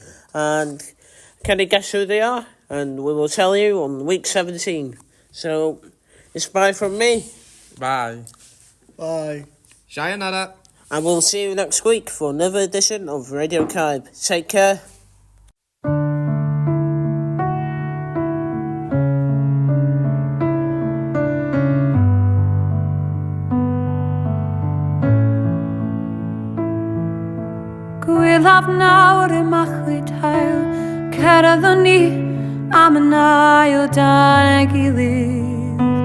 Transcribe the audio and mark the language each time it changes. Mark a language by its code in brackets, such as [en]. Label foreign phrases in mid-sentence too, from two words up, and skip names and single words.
[en] And can you guess who they are? and we will tell you on week 17. So, it's bye from me. Bye. Bye. Sayonara. And we'll see you next week for another edition of Radio Kaib. Take care. [cy] Gwylaf nawr y machlud hael, cerddon ni am yn ail dan y gilydd.